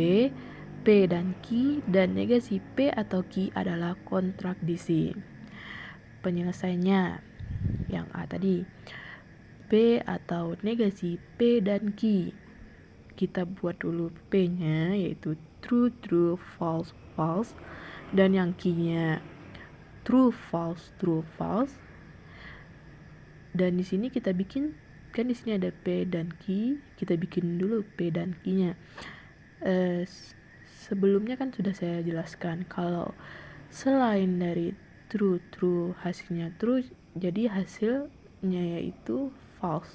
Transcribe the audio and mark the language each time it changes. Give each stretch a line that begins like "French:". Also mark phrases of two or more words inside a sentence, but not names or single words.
Indonesian: P dan Q dan negasi P atau Q adalah kontradiksi. Penyelesaiannya yang A tadi, P atau negasi P dan Q. Kita buat dulu P-nya yaitu
English: true, true, false, false,
Indonesian: dan yang Q-nya
English: true, false, true, false.
Indonesian: Dan di sini kita bikin, kan di sini ada P dan Q, kita bikin dulu P dan Q-nya. Sebelumnya kan sudah saya jelaskan kalau selain dari
English: true, true
Indonesian: hasilnya true, jadi hasilnya yaitu false.